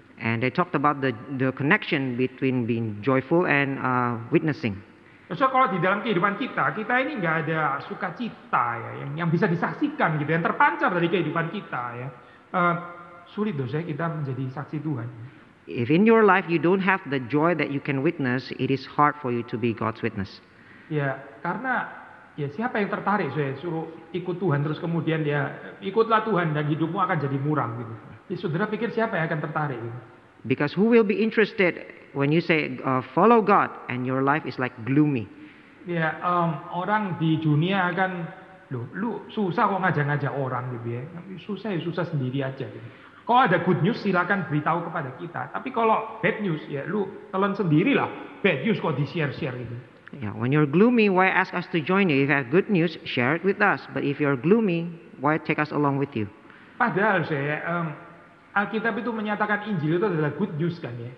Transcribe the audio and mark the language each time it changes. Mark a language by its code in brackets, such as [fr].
[en] And they talked about the connection between being joyful and witnessing. [id] So kalau di dalam kehidupan kita ini nggak ada sukacita ya, yang bisa disaksikan gitu, yang terpancar dari kehidupan kita ya. Sulit dosa kita menjadi saksi Tuhan. [en] If in your life you don't have the joy that you can witness, it is hard for you to be God's witness. [id] Ya, karena ya siapa yang tertarik saya suruh ikut Tuhan terus kemudian ya ikutlah Tuhan dan hidupmu akan jadi muram gitu. Ya saudara pikir siapa yang akan tertarik gitu? [en] Because who will be interested when you say follow God and your life is like gloomy? [id] Ya, orang di dunia akan lu susah kok ngajak-ngajak orang gitu ya. Susah sendiri aja gitu. Kalau ada [en] good news [id] silakan beritahu kepada kita. Tapi kalau [en] bad news [id] ya lu telan sendirilah. [en] Bad news [id] kok di-share gitu. [en] Yeah, when you're gloomy, why ask us to join you? If you have good news, share it with us. But if you're gloomy, why take us along with you? [id] Padahal saya Alkitab itu menyatakan Injil itu adalah [en] good news [id] kan ya.